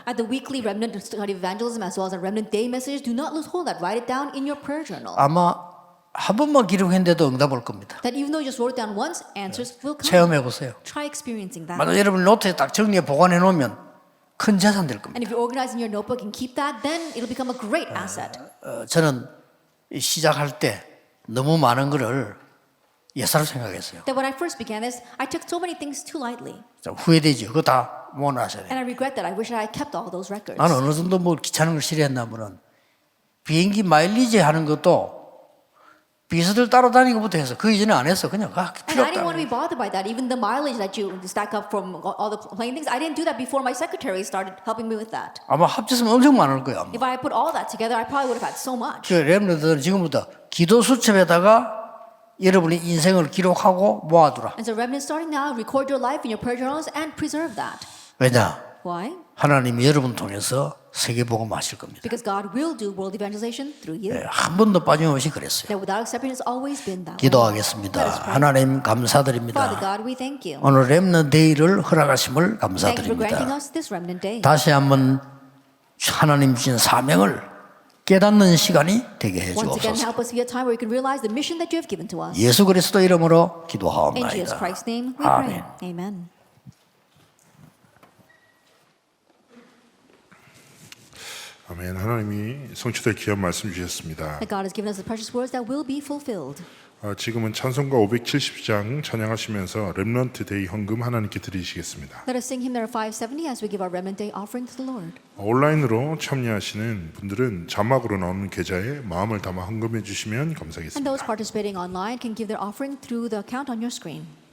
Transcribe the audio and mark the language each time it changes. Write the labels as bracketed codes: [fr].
[en] At the weekly remnant study of evangelism as well as the remnant day messages, do not lose hold of that. Write it down in your prayer journal. [ko] 아마 한 번만 기록했는데도 응답 올 겁니다. [en] That even though you just wrote it down once, answers will come. [ko] 체험해 보세요. [en] Try experiencing that. [ko] 만약 여러분 노트에 딱 정리해 보관해 놓으면 큰 재산 될 겁니다. [en] And if you organize in your notebook and keep that, then it'll become a great asset. [ko] 저는 시작할 때 너무 많은 거를 예사로 생각했어요. [en] That when I first began this, I took so many things too lightly. [ko] 좀 후회되죠. 그거 다 모아놔야 돼요. [en] And I regret that. I wish that I kept all those records. [ko] 나는 어느 정도 뭐 귀찮은 걸 싫어했나면은 비행기 마일리지 하는 것도 비서들 따라다니는 것부터 해서 그 이전에 안 했어. 그냥 [en] And [ko] 필요 [en] I didn't want to be bothered by that. Even the mileage that you stack up from all the plane things, I didn't do that before my secretary started helping me with that. [ko] 아마 합쳤으면 엄청 많을 거야. 아마. [en] If I put all that together, I probably would have had so much. [ko] 그 렘너들은 지금부터 기도 수첩에다가 여러분의 인생을 기록하고 모아두라. [en] And so remnant starting now, record your life in your prayer journals and preserve that. [ko] 왜냐? [en] Why? [ko] 하나님이 여러분 통해서 세계복음 하실 겁니다. [en] Because God will do world evangelization through you. [ko] 한 번도 빠짐없이 그랬어요. [en] That without exception, it's always been that way. [ko] 기도하겠습니다. 하나님 [en] Father [ko] 감사드립니다. [en] God, we thank you. [ko] 오늘 렘넌트 데이를 허락하심을 [en] Thank you for granting [ko] 감사드립니다. [en] us this remnant day. [ko] 다시 한번 하나님 주신 사명을 깨닫는 시간이 되게 해 [en] Once again, [ko] 주옵소서. [en] help us be a time where we can realize the mission that you have given to us. [ko] 예수 그리스도 이름으로 [en] In Jesus [ko] 기도하옵나이다. [en] Christ's name, we [ko] 아멘. [en] pray. Amen. [ko] 아멘. 하나님이 성취될 귀한 말씀 주셨습니다. [en] That God has given us the precious words that will be fulfilled. [ko] 지금은 찬송가 570장 찬양하시면서 렘넌트 데이 헌금 하나님께 드리시겠습니다. [en] Let us sing hymn number 570 as we give our Remnant Day offering to the Lord. [ko] 온라인으로 참여하시는 분들은 자막으로 나오는 계좌에 마음을 담아 헌금해 주시면 [en] And [ko] 감사하겠습니다. [en] those participating online can give their offering through the account on your screen.